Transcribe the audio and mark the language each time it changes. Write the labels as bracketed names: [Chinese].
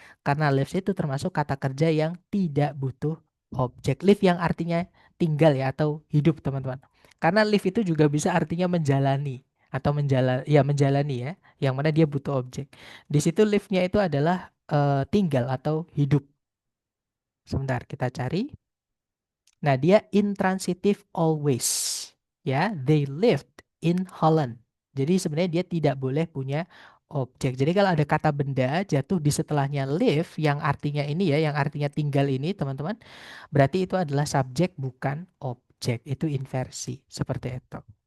[Indonesian] Karena lives itu termasuk kata kerja yang tidak butuh objek. Live yang artinya tinggal ya atau hidup, teman-teman. Karena live itu juga bisa artinya menjalani atau menjalani ya, yang mana dia butuh objek. Di situ live-nya itu adalah tinggal atau hidup. Sebentar, kita cari. Nah, dia [English] intransitive always. Ya, they lived in Holland. [Indonesian] Jadi sebenarnya dia tidak boleh punya objek. Jadi kalau ada kata benda jatuh di setelahnya live yang artinya ini ya, yang artinya tinggal ini, teman-teman, berarti itu adalah subjek bukan objek. Itu inversi. Seperti itu.